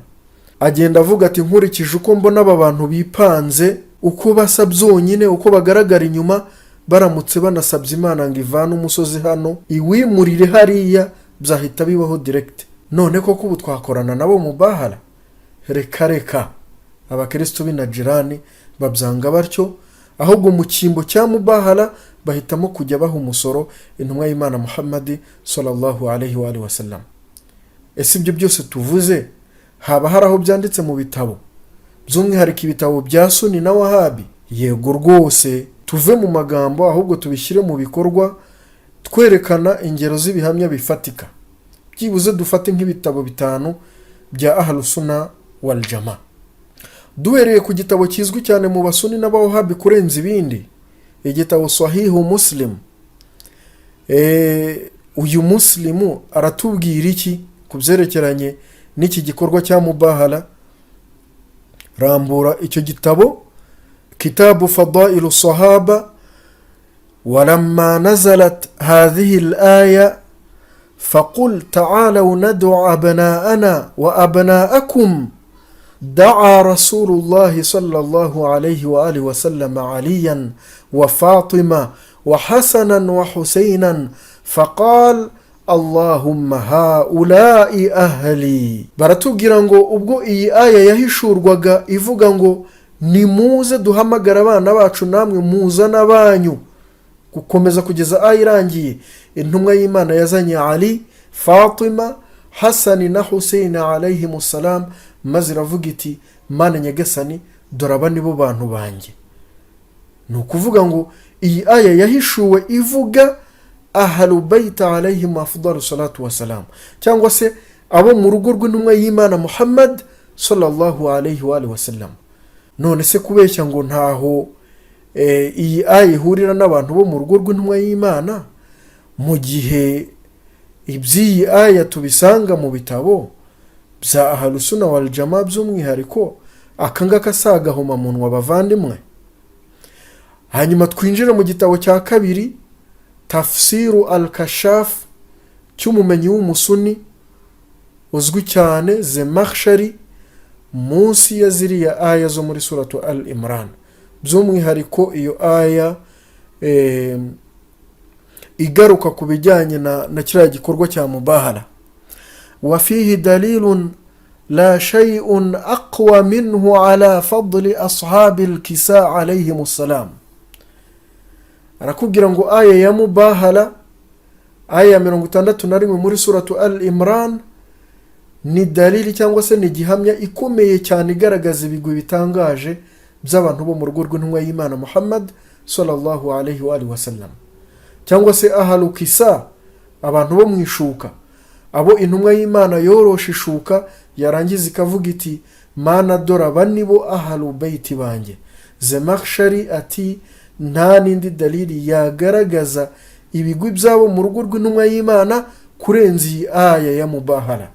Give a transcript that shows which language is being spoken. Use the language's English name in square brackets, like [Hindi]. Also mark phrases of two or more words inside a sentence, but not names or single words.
[Kinyarwanda] Agenda avuga ati nkurikije uko mbona aba bantu bipanze, uko basa byonyine, uko bagaragara inyuma, baramutse banasabye Imana ngo ivane umusozi hano iwimurire hariya, byahita bibaho direct. None koko ubu twakorana nabo mubahala? Reka abakristo b'Inajirani babyanga batyo, ahubwo mu cyimbo cya mubahala bahitamo kujya baha umusoro intumwa y'Imana Muhammad [Arabic] صلى الله عليه وآله وسلم. [Kinyarwanda] Ese ibyo byose tuvuze haba haraho byanditse mu bitabo, by'umwihariko ibitabo bya Sunni na Wahabi? Yego rwose. Tuve mu magambo ahubwo tubishyire mu bikorwa, twerekana ingero z'ibihamya bifatika byibuze dufate nk'ibitabo 5 bya [Arabic] أهل السنة والجماعة. [Kinyarwanda] Duhereye ku gitabo kizwi cyane mu basuni n'abawahabi kurenza ibindi, igitabo Sahihu Muslim. Uyu muslimu aratubwira iki kubyerekeranye n'iki gikorwa cya mubahala? Rambura icyo gitabo, kitabu Fadailu Sahaba. [Arabic] ولما نزلت هذه الآية فقل تعالوا ندعو أبناءنا وأبناءكم دعا رسول الله صلى الله عليه وآله وسلم عليا وفاطمة وحسنا وحسينا فقال اللهم هؤلاء أهلي. [Kinyarwanda] baratubwira ngo ubwo iyi aya yahishurwaga ivuga ngo nimuze duhamagara abana bacu namwe muzana banyu, gukomeza kugeza aya irangiye, intumwa y'Imana yazanye Ali, Fatima, Hasani na Hussein [Arabic] عليهم السلام, [Kinyarwanda] maze iravuga iti Mana nyagasani dore aba nibo bantu banjye. Ni ukuvuga ngo iyi aya yahishuwe ivuga [Arabic] أهل البيت عليهم أفضل الصلاة والسلام, [Kinyarwanda] cyangwa se abo mu rugo rw'intumwa y'Imana Muhammad [Arabic] صلى الله عليه وآله وسلم. [Kinyarwanda] None se kubeshya ngo ntaho iyi aya ihurira n'abantu bo mu rugo rw'intumwa y'Imana, mu gihe iby'iyi aya tubisanga mu bitabo bya [Arabic] أهل السنة والجماعة [Kinyarwanda] by'umwihariko akangaka sagahoma munwa bavandimwe. Hanyuma twinjira mu gitabo cya kabiri, Tafsiru al-Kashaf cy'umumenyi w'umusuni uzwi cyane Zemakhshari, munsi ya ziriya aya zo muri suratu Al-Imran, by'umwihariko iyo aya igaruka ku bijyanye na kiriya gikorwa cya mubahala. [Arabic] وفيه دليل لا شيء أقوى منه على فضل أصحاب الكساء عليهم السلام. [Kinyarwanda] Arakubwira ngo aya ya mubahala, aya 61 muri suratu Al-Imran, ni dalili cyangwa se ni gihamya ikomeye cyane igaragaza ibigwi bitangaje by'abantu bo mu rugo rw'intumwa y'Imana Muhammad [Arabic] صلى الله عليه وآله وسلم, [Kinyarwanda] cyangwa se [Arabic] أهل الكساء, [Kinyarwanda] abantu bo mwishuka, abo intumwa y'Imana yorosha ishuka yarangiza ikavuga iti Mana dore aba nibo [Arabic] أهل بيتي [Kinyarwanda] banjye. Zemakhshari ati nta nindi dalili yagaragaza ibigwi byabo mu rugo rw'intumwa y'Imana kurenza iyi aya ya mubahala.